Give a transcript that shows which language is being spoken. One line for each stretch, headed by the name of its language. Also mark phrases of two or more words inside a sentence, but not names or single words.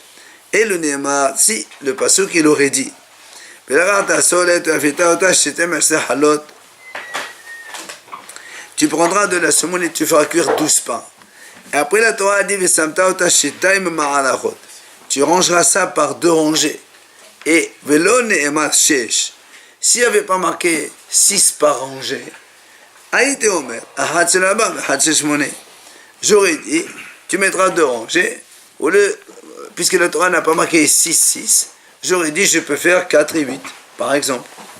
French: Et le Nehemar, si le passouk il aurait dit, tu prendras de la semoule et tu feras cuire 12 pains. Et après la Torah a dit tu rangeras ça par 2 rangées.
Hebrew: Et ולא נאמר שש.
French: S'il n'y avait pas marqué 6 par rangée,
Hebrew: הייתי אומר,
French: j'aurais dit, tu mettras 2 rangées, puisque la Torah n'a pas marqué 6, j'aurais dit je peux faire 4 et 8, par exemple.